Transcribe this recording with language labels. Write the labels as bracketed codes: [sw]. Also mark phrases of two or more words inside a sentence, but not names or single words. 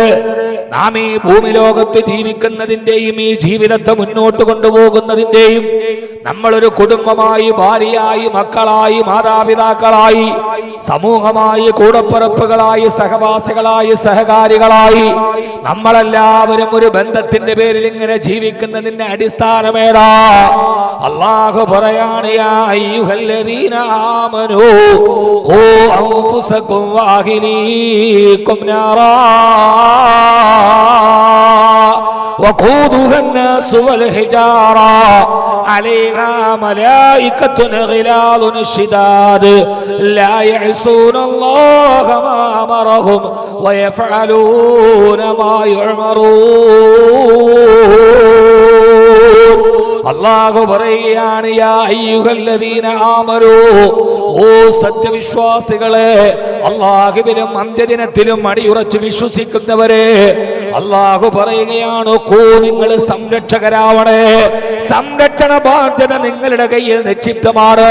[ml] നാം ഈ ഭൂമി ലോകത്ത് ജീവിക്കുന്നതിന്റെയും ഈ ജീവിതത്തെ മുന്നോട്ട് കൊണ്ടുപോകുന്നതിന്റെയും നമ്മളൊരു കുടുംബമായി, ഭാര്യയായി, മക്കളായി, മാതാപിതാക്കളായി, സമൂഹമായി, കൂടപ്പിറപ്പുകളായി, സഹവാസികളായി, സഹകാരികളായി നമ്മളെല്ലാവരും ഒരു ബന്ധത്തിന്റെ പേരിൽ ഇങ്ങനെ ജീവിക്കുന്നതിന്റെ അടിസ്ഥാനമേടാ? അല്ലാഹു പറയാണ്, [ar] يا أيها الذين آمنوا قوا أنفسكم وأهليكم نارا وقودها الناس والحجارة عليها ملائكة غلاظ شداد لا يعصون الله ما أمرهم ويفعلون ما يؤمرون. [ml] അല്ലാഹു പറയുകയാണ്, [ar] يا أيها الذين آمنوا, [ml] ഓ സത്യവിശ്വാസികളെ, അല്ലാഹുവിലും അന്ത്യദിനത്തിലും അടിയുറച്ച് വിശ്വസിക്കുന്നവരെ, അല്ലാഹു പറയുകയാണ്, നിങ്ങൾ സംരക്ഷകരാവണേ. സംരക്ഷണ ബാധ്യത നിങ്ങളുടെ കയ്യിൽ നിക്ഷിപ്തമാണ്.